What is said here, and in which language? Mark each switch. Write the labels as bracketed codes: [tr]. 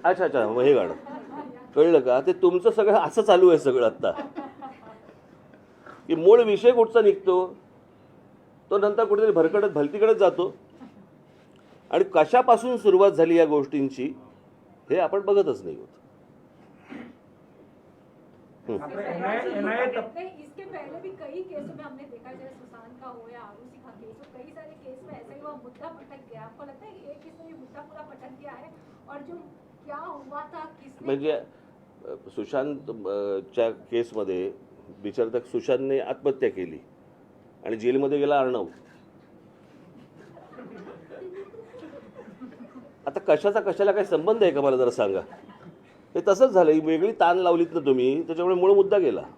[mr] अच्छा अच्छा, मग हे गाणं कळलं का? ते तुमचं सगळं असं चालू आहे सगळं आत्ता, की मूळ विषय कुठचा निघतो तो नंतर कुठेतरी भरकडत भलतीकडेच जातो. आणि कशापासून सुरुवात झाली या गोष्टींची हे आपण बघतच नाही होत. आपलं NIA [hi] इसके पहले भी कई केसों में हमने देखा, जैसे सुशांत का हो या आरुषि का केस हो, कई सारे केस में ऐसा ही हुआ, मुद्दा पटक गया. आपको लगता है कि एक केस में ये मुद्दा पूरा पटक गया है, और जो क्या हुआ था, किसने [mr] म्हणजे सुशांतच्या केसमध्ये बिचार तक सुशांतने आत्महत्या केली आणि जेलमध्ये गेला अर्णव. आता कशाचा कशाला काही संबंध आहे का मला जरा सांगा. हे तसंच झालं, ही वेगळी ताण लावलीत ना तुम्ही, त्याच्यामुळे मूळ मुद्दा गेला.